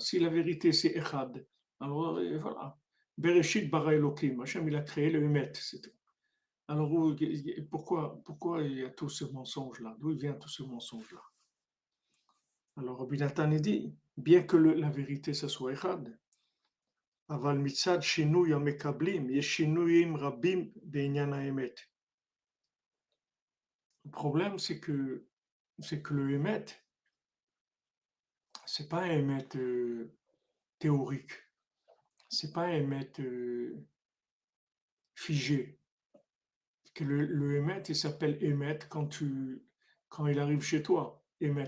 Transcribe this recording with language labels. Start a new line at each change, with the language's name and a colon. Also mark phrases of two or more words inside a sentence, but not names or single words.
French: Si la vérité c'est Echad, alors voilà.
Hebrew: בראשית ברא אלוהים,
French: Hachem il a créé le Emet, c'est tout. Alors pourquoi il y a tout ce mensonge-là? D'où vient tout ce mensonge-là? Alors Rabbi Nathan dit, bien que la vérité ça soit Echad,
Hebrew: אבל מצד שינוי המקבלים, יש שינויים רבים בעניין האמת.
French: Le problème c'est que le Emet, c'est pas un Emet théorique, c'est pas un Emet figé. Que le Emet, il s'appelle Emet quand il arrive chez toi, Emet.